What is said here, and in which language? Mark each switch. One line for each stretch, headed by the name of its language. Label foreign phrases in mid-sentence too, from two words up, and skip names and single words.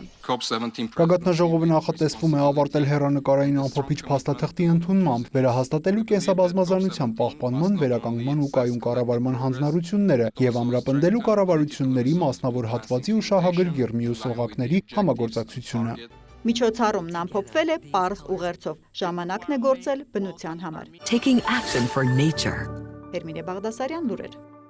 Armenian: Գագաթնաժողովը նախատեսվում է ավարտել հեռանկարային ամփոփիչ փաստաթղթի ընդունմամբ, վերահաստատելու կենսաբազմազանության պահպանման, վերականգնման ու կայուն կառավարման հանձնառությունները եւ ամրապնդելու կառավարությունների մասնավոր հատվածի ու շահագրգիռ մյուս օղակների համագործակցությունը։ Միջոցառումն ամփոփվել է պարզ ուղերձով, ժամանակն է գործել բնության համար։
English: Taking action for nature.
Armenian: Հերմինե Բաղդասարյան, լուրեր։